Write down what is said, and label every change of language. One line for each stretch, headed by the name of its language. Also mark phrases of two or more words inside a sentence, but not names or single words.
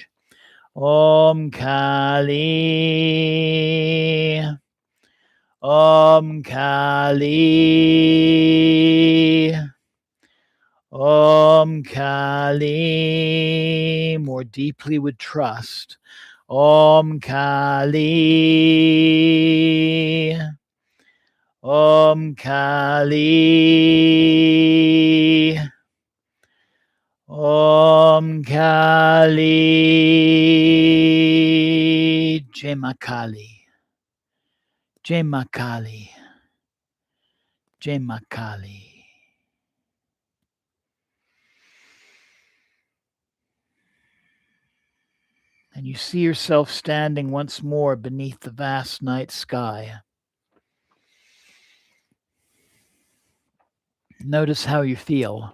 Sanskrit: Om Kali. Om Kali. Om Kali.
English: More deeply with trust.
Sanskrit: Om Kali. Om Kali. Om Kali.
Hindi: Jai Ma Kali. Jai Ma Kali. Jai Ma Kali.
English: And you see yourself standing once more beneath the vast night sky. Notice how you feel.